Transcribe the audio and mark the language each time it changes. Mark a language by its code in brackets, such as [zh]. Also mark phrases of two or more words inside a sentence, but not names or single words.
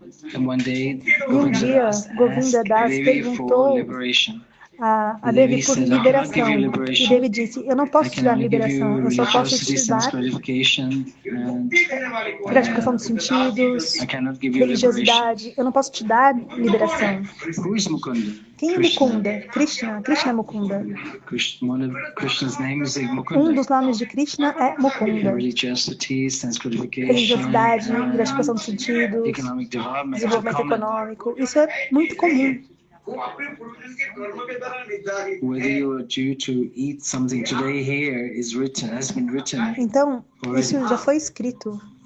[pt] E um dia, Govinda Das perguntou a Devi por liberação. E Devi disse, eu não posso te dar liberação, eu só posso te dar gratificação dos sentidos, religiosidade. Eu não posso te dar liberação. Quem é Mukunda? Krishna. Krishna é Mukunda. Um dos nomes de Krishna é Mukunda. Religiosidade, gratificação dos sentidos, desenvolvimento econômico. Isso é muito comum. Então, isso já foi escrito.